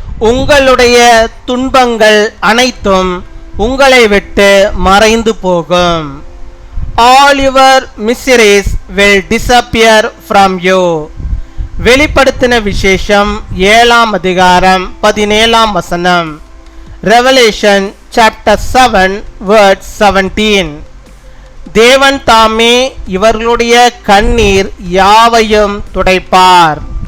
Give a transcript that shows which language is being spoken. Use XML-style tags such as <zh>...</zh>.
<ta>உங்களுடைய துன்பங்கள் அனைத்தும் உங்களை விட்டு மறைந்து போகும்.</ta> <en>All your miseries will disappear from you.</en> <ta>வெளிப்படுத்தின விசேஷம் 7ஆம் அதிகாரம் 17ஆம் வசனம்.</ta> <en>Revelation chapter 7 verse 17.</en> <ta>தேவன் தாமே இவர்களுடைய கண்ணீர் யாவையும் துடைப்பார்.</ta>